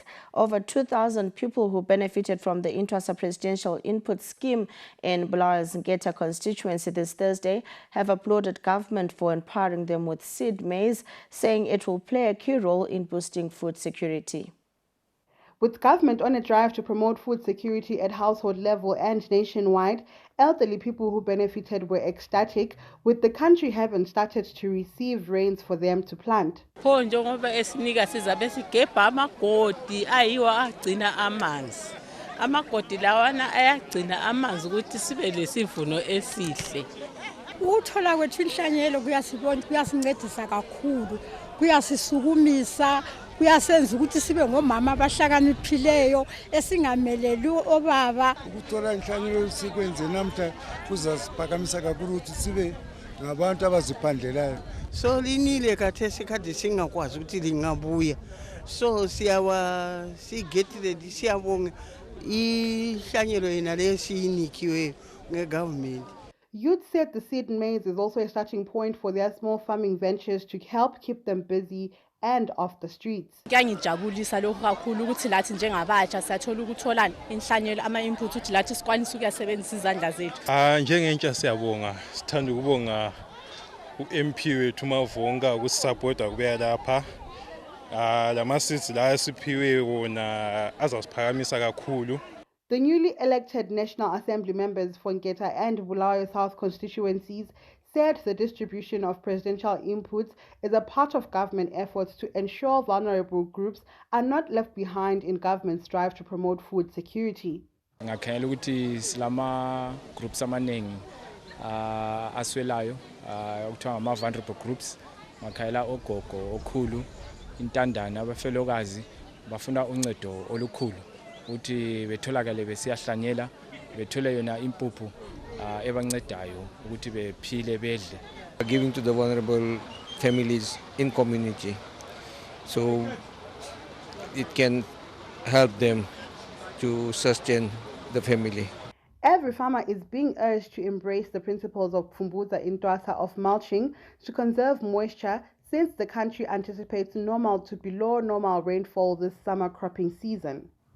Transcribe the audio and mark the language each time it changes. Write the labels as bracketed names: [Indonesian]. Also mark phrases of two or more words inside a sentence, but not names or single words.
[English] Over 2,000 people who benefited from the Intwasa Presidential Input Scheme in Bulawayo's Ngeta constituency this Thursday have applauded government for empowering them with seed maize, saying it will play a key role in boosting food security. With government on a drive to promote food security at household level and nationwide, elderly people who benefited were ecstatic, with the country having started to receive rains for them to plant. [North Ndebele] Ukuthola kwethu inhlanyelo kuyasincedisa kakhulu, kuyasisukumisa, kuyasenza ukuthi sibe ngomama abahlakaniphileyo esingameleli obaba. Ukuthola inhlanyelo sikwenze namhla kuzasiphakamisa kakhulu ukuthi sibe ngabantu abaziphandlelayo. So linile khathesi kade singakwazi ukuthi lingabuya. So sigethile siyabonga inhlanyelo yena lesiyinikiwe ngegovernment. [English] Youth said the seed maize is also a starting point for their small farming ventures to help keep them busy and off the streets. [North Ndebele] Kuyangijabulisa lokho kakhulu ukuthi lathi njengabatsha siyathola ukuthola inhlanyelo ama-input ukuthi lathi sikwanisa ukuyasebenzisa izandla zethu. Njengentsha siyabonga, sithanda ukubonga u-MP wethu Mavhonga ukusupporta kubuya lapha. Lama seeds la esiphiwe wona azasiphakamisa kakhulu. [English] The newly elected National Assembly members for Ngeta and Bulawayo South constituencies said the distribution of presidential inputs is a part of government efforts to ensure vulnerable groups are not left behind in government's drive to promote food security. [North Ndebele] Ngakhangela ukuthi silama groups amaningi aswelayo okuthiwa ngama- [English] vulnerable groups, [North Ndebele] ngakhangela ogogo, okhulu, intandane, abafelokazi bafuna uncedo olukhulu ukuthi betholakale besiyahlanyela, bethole yona impuphu ebancedayo ukuthi bephile bedle. [English] Giving to the vulnerable families in community, so it can help them to sustain the family. Every farmer is being urged to embrace the principles of Pfumbuza Intwasa of mulching to conserve moisture, since the country anticipates normal to below normal rainfall this summer cropping season.